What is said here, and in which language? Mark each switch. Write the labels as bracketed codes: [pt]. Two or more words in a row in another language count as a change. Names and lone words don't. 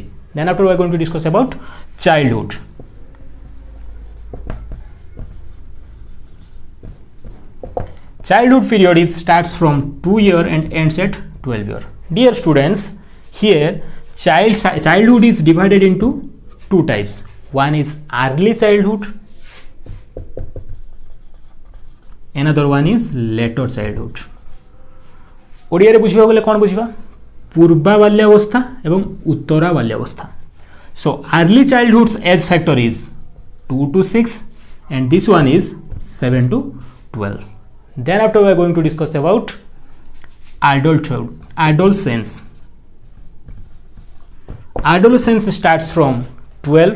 [en] Then after we are going to discuss about childhood. Childhood period is starts from 2 year and ends at 12 year. Dear students, here childhood is divided into two types. One is early childhood, another one is later childhood. [or] ଓଡ଼ିଆ ରେ ବୁଝିବା ବୋଲେ କଣ ବୁଝିବା? ପୂର୍ବା ବାଲ୍ୟାବସ୍ଥା ଏବଂ ଉତ୍ତରା ବାଲ୍ୟାବସ୍ଥା. [en] So early childhood's age factor is 2 to 6 and this one is 7 to 12. Then after we are going to discuss about adulthood, adolescence. Adolescence starts from 12.